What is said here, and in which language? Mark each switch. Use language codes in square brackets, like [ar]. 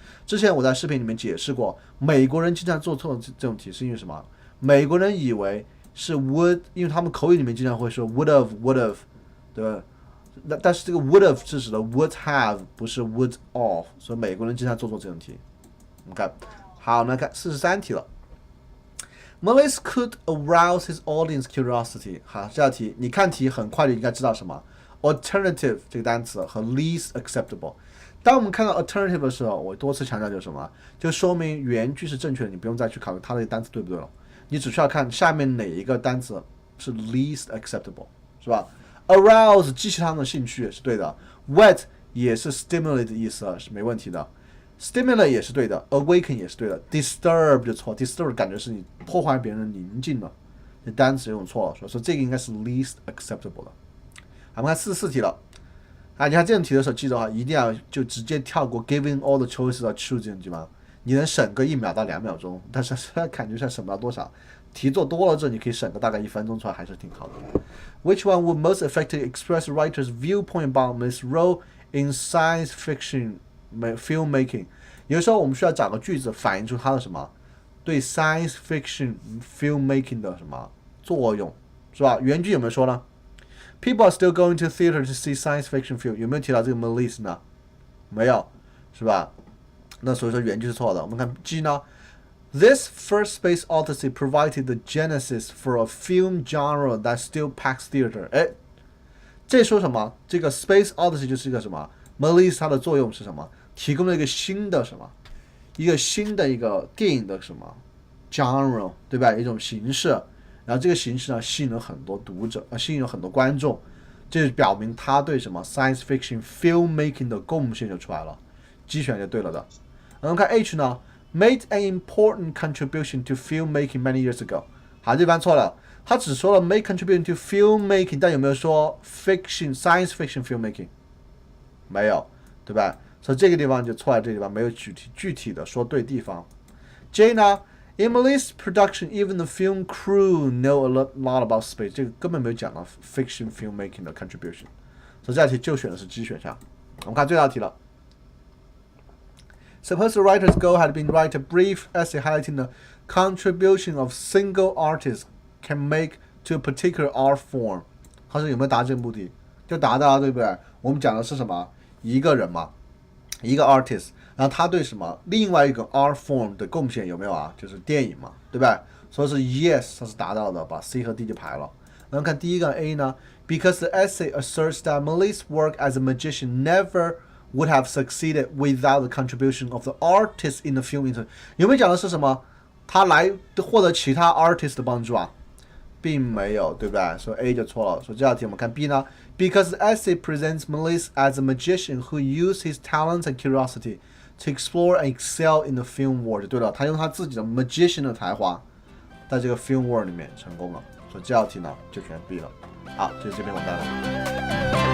[zh] 之前我在视频里面解释过，美国人经常做错这种题是因为什么？美国人以为是 would， 因为他们口语里面经常会说 [en] would have， [zh] 对吧？但是这个 [en] would have [zh] 是指的 would have， 不是 [en] would of， [zh] 所以美国人经常做错这种题。我们看，好，我们来看43题了。 [en] Melissa could arouse his audience curiosity。 [zh] 好，这道题你看题很快就应该知道什么 alternative 这个单词和 [en] least acceptable。 [zh] 当我们看到 alternative 的时候，我多次强调就是什么？就说明原句是正确的，你不用再去考虑它的单词对不对了，你只需要看下面哪一个单词是 least acceptable， 是吧 ？arouse 激起他们的兴趣是对的 ，whet 也是 stimulate 的意思是没问题的。 Stimulate 也是对的 ，awaken 也是对的 ，disturb 就错 ，disturb 感觉是你破坏别人的宁静了，这单词用错了，所以说这个应该是 [en] least acceptable [zh] 的。我们看44题了，啊，你看这种题的时候，记得哈，一定要就直接跳过 [en] giving all the choices or choose [zh] 这种题吗？你能省个1秒到2秒钟，但是感觉上省不到多少。题做多了之后，你可以省个大概1分钟出来，还是挺好的。 [en] Which one would most effectively express the writer's viewpoint about Miss Rowe in science fiction?filmmaking， [zh] 有的时候我们需要找个句子反映出它的什么对 science fiction filmmaking 的什么作用，是吧？原句有没有说呢 [en] ？People are still going to theater to see science fiction film， [zh] 有没有提到这个 Melissa 呢？没有，是吧？那所以说原句是错的。我们看 G 呢 [en] ？This first space odyssey provided the genesis for a film genre that still packs theater。 [zh] 哎，这说什么？这个 space odyssey 就是一个什么 ？Melissa 它的作用是什么？提供了一个新的什么，一个新的一个电影的什么 genre， 对吧？一种形式，然后这个形式呢吸引了很多读者，吸引了很多观众，这就表明他对什么 science fiction filmmaking 的贡献就出来了，G 选就对了的。然后看 H 呢 [en] ，made an important contribution to filmmaking many years ago。 [zh] 好，这番错了，他只说了 [en] make contribution to filmmaking， [zh] 但有没有说 fiction [en] science fiction filmmaking？ [zh] 没有，对吧？所以这个地方就错在这个地方，没有具体的说对地方。 J 呢 [en] ，In Melissa's production, even the film crew know a lot about space。 [zh] 这个根本没有讲到 fiction filmmaking 的 contribution。所以这道题就选的是 G 选项。我们看最后一题了。 [en] Suppose the writer's goal had been to write a brief essay highlighting the contribution of single artists can make to a particular art form。 [zh] 他说有没有达这个目的？就达到了，对不对？我们讲的是什么？一个人嘛。一个 artist， 然后他对什么另外一个 art form 的贡献有没有啊？就是电影嘛，对吧？所以是 yes， 它是达到的，把 C 和 D 就排了。然后看第一个 A 呢 [en] ，Because the essay asserts that Melissa's work as a magician never would have succeeded without the contribution of the artist in the film industry。 [zh] 有没有讲的是什么？他来获得其他 artist 的帮助啊？并没有，对不对？所以 A 就错了。所以这道题我们看 B 呢 [en] ，Because the essay presents Melissa as a magician who used his talents and curiosity to explore and excel in the film world。 [zh] 对了，他用他自己的 magician 的才华，在这个 film world 里面成功了。所以这道题呢就选 B 了。好，就是这篇文章了。